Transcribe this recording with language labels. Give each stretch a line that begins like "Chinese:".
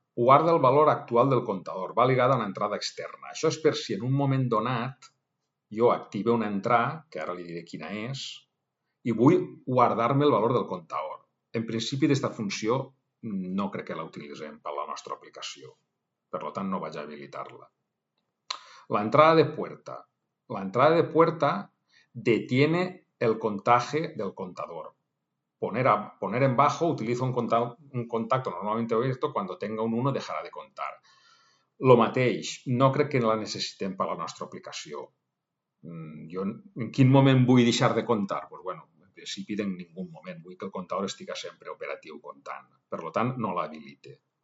Catalan: Guarda el valor actual del comptador. Va ligada a una entrada externa. Això és per si en un moment donat jo active una entrada, que ara li diré quina és, i vull guardar-me el valor del comptador. En principi, aquesta funció no crec que la utilitzem per la nostra aplicació. Per tant, no vaig a habilitar-la.
Spanish: La entrada de puerta. La entrada de puerta detiene el contaje del contador. Poner en bajo utiliza un contacto normalmente abierto. Cuando tenga un 1 dejarà de contar.
Catalan: Lo mateix, no crec que la necessitem per la nostra aplicació. Jo en quin moment vull deixar de comptar? En principi en ningú moment. Vull que el comptador estigui sempre operatiu comptant. Per tant, no l'habilite.